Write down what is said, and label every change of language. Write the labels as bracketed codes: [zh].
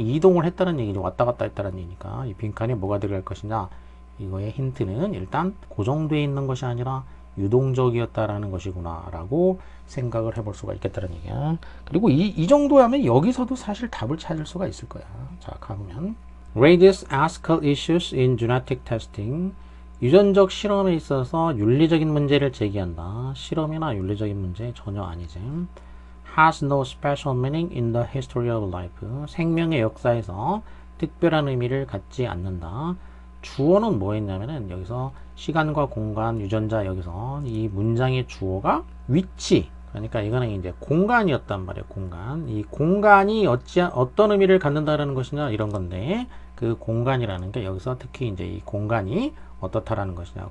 [ko] 이동을 했다는 얘기죠. 왔다 갔다 했다는 얘기니까 이 빈칸에 뭐가 들어갈 것이냐, 이거의 힌트는 일단 고정돼 있는 것이 아니라 유동적이었다라는 것이구나 라고 생각을 해볼 수가 있겠다는 얘기야. 그리고 이 정도 하면 여기서도 사실 답을 찾을 수가 있을 거야. [en] 자, 가보면 raises ethical issues in genetic testing. [ko] 유전적 실험에 있어서 윤리적인 문제를 제기한다. 실험이나 윤리적인 문제 전혀 아니지. [en] has no special meaning in the history of life. [ko] 생명의 역사에서 특별한 의미를 갖지 않는다. 주어는 뭐 했냐면은 여기서 시간과 공간, 유전자, 여기서 이 문장의 주어가 위치. 그러니까 이거는 이제 공간이었단 말이에요. 공간. 이 공간이 어떤 의미를 갖는다라는 것이냐, 이런 건데, 그 공간이라는 게 여기서 특히 이제 이 공간이 어떻다라는 것이냐.